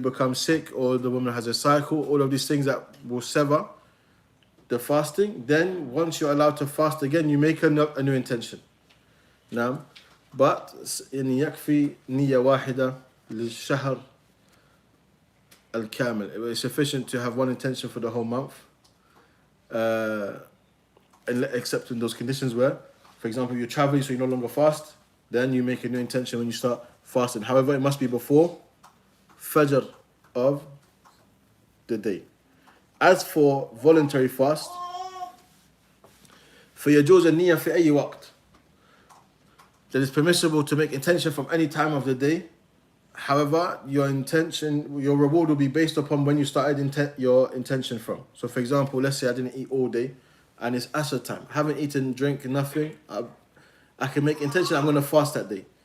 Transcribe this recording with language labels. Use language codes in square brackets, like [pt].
[en] you become sick or the woman has a cycle, all of these things that will sever the fasting, then once you're allowed to fast again, you make a new intention. Now, but in [ar] يكفي نية واحدة للشهر الكامل. [en] It is sufficient to have one intention for the whole month, except in those conditions where, for example, you're traveling so you no longer fast, then you make a new intention when you start fasting. However, it must be before Fajr of the day. As for voluntary fast, [ar] فيجوز النية في أي وقت. [en] That it's permissible to make intention from any time of the day. However, your reward will be based upon when you started your intention from. So for example, let's say I didn't eat all day and it's Asr time. I haven't eaten, drink, nothing. I can make intention I'm going to fast that day.